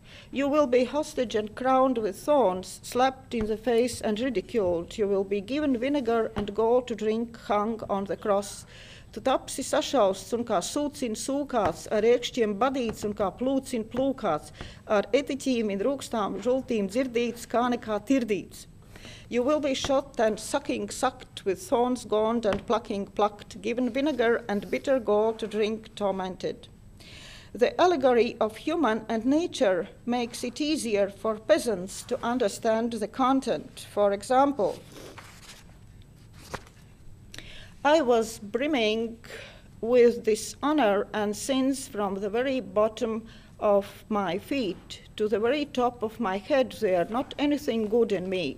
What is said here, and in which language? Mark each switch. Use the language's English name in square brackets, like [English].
[English] You will be hostage and crowned with thorns, slapped in the face and ridiculed. You will be given vinegar and gall to drink, hung on the cross. [Latvian] Tu tapsi sašausts un kā sūcina sūkāts, ar iekšķiem badīts un kā plūcina plūkāts, ar etiķīm un rūkstām žultīm dzirdīts, kā nekā tirdīts. [English] You will be shot and sucking sucked, with thorns gaunt and plucking plucked, given vinegar and bitter gall to drink tormented. The allegory of human and nature makes it easier for peasants to understand the content. For example, I was brimming with dishonor and sins from the very bottom of my feet to the very top of my head there, not anything good in me.